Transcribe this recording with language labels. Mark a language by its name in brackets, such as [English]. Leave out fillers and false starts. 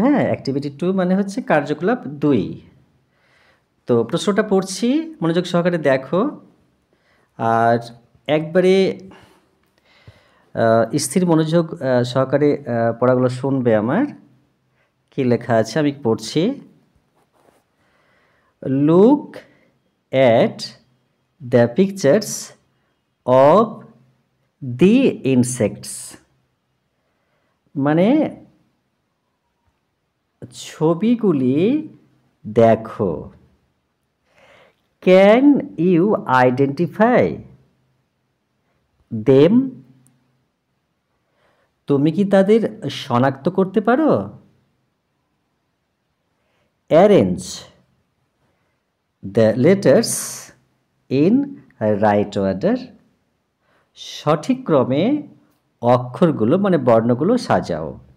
[Bangla] হ্যাঁ, অ্যাক্টিভিটি 2 মানে হচ্ছে কার্যকলাপ 2। তো প্রশ্নটা পড়ছি, মনোযোগ সহকারে দেখো আর একবারে স্থির মনোযোগ সহকারে পড়াগুলো শুনবে। আমার কি লেখা আছে আমি পড়ছি। [English] look at the pictures of the insects, [Bangla] মানে ছবিগুলি দেখো। [English] can you identify them, [Bangla] তুমি কি তাদের শনাক্ত করতে পারো। [English] arrange the letters in right order, [Bangla] সঠিক ক্রমে অক্ষরগুলো মানে বর্ণগুলো সাজাও।